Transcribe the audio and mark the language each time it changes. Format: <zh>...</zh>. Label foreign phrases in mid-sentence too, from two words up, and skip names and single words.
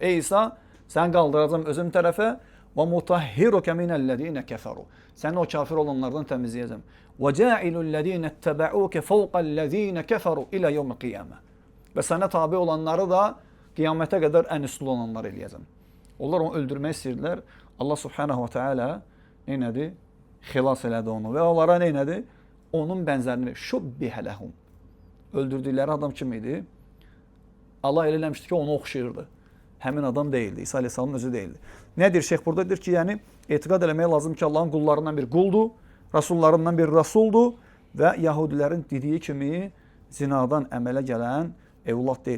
<az>Ey İsa, sən qaldıracam özüm tərəfə və</az> <ar>مُطَهِّرُكَ مِنَ الَّذِينَ كَفَرُوا.</ar> <az>Səni o kafir olanlardan təmizləyəcəm. Və</az> <ar>جَاعِلُ الَّذِينَ اتَّبَعُوكَ فَوْقَ الَّذِينَ كَفَرُوا إِلَى يَوْمِ الْقِيَامَةِ.</ar> <az>Və sənə tabe olanları da qiyamətə qədər ən üstün olanlar eləyəcəm. Onlar onu öldürmək istəyirdilər. Allah</az> <ar>سُبْحَانَهُ وَتَعَالَى</ar> <az>neynədi? Xilas elədi onu və onlara neynədi? Onun bənzərini</az> <ar>شُبِّهَ لَهُمْ.</ar> <az>Öldürdükləri adam kim idi? Allah elə eləmişdi ki, onu oxşayırdı. Həmin adam deyildi. İsa aleyhissalamın özü deyildi. Nədir şeyx burada? Deyir ki, yəni etiqad eləmək lazım ki, Allahın qullarından bir quldur, rasullarından bir rasuldur və yahudilərin dediyi kimi zinadan əmələ gələn Evlad deyil.</az>